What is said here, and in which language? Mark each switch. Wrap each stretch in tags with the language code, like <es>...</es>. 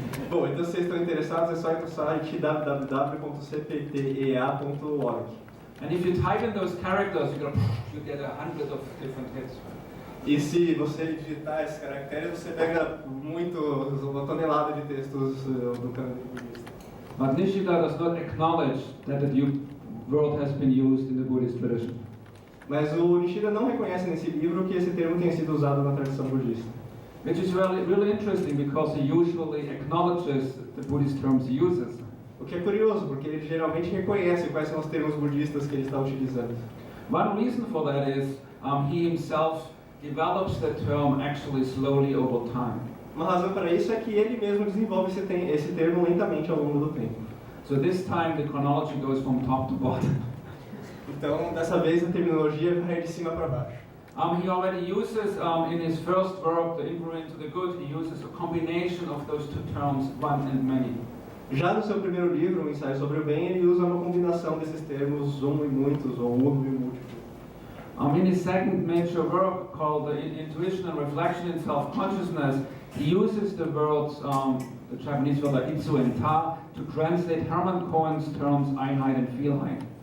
<pt>Bom, então se vocês estão interessados, é só ir no site www.cptea.org.</pt> <en>And if you type in those characters, you get 100 of different hits.</en> <pt>E se você digitar esses caracteres, você pega uma tonelada de textos do cânone budista.</pt> <en>But Nishida does not acknowledge that the word has been used in the Buddhist tradition.</en> <pt>Mas o Nishida não reconhece nesse livro que esse termo tenha sido usado na tradição budista.</pt> <en>Which is really interesting because he usually acknowledges the Buddhist terms he uses.</en> <pt>O que é curioso, porque ele geralmente reconhece quais são os termos budistas que ele está utilizando.</pt> <en>One reason for that is he himself develops the term actually slowly over time.</en> <pt>Uma razão para isso é que ele mesmo desenvolve esse termo lentamente ao longo do tempo.</pt> <en>So this time the chronology goes from top to bottom.</en> <pt>Então, dessa vez a terminologia vai de cima para baixo.</pt> <en>He already uses in his first work, The Inquiry into the Good, he uses a combination of those two terms, one and many.</en> <pt>Já no seu primeiro livro, O Ensaio sobre o Bem, ele usa uma combinação desses termos, e muitos, ou uno e múltiplo.</pt> <en>In his second major work called The Intuition and Reflection in Self-Consciousness, he uses the words, the Japanese word itsu and ta, to translate Hermann Cohen's terms Einheit and Vielheit.</en>